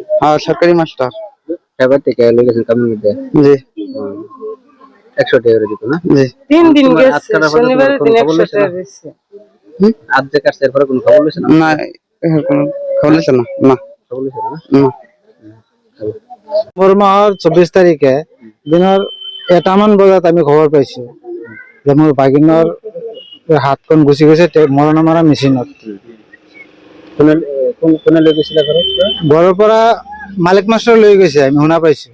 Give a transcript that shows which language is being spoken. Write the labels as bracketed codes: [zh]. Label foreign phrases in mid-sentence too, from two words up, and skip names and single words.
[bn] হ্যাঁ, সরকারি মাস্টার। এবার থেকে লই গেছে কামের মধ্যে। জি। 100 টাকা করে দিত না? জি। 3 দিন গেছে, শনিবারের দিন 100 টাকা দিছে। আজ যে কাছে এরপরে কোনো খবর লইছে না? না, এখন খবর লইছে না। না, খবর লইছে না? না। [as] মাহৰ 24 তাৰিখে দিনৰ 1টামান বজাত আমি খবৰ পাইছো যে মোৰ ভাগিনৰ হাতখন গুচি গৈছে মৰণা মৰা মেচিনত। কোনে লৈ গৈছিলে ঘৰত? ঘৰৰ পৰা মালিক মাষ্টৰ লৈ গৈছে, আমি শুনা পাইছো।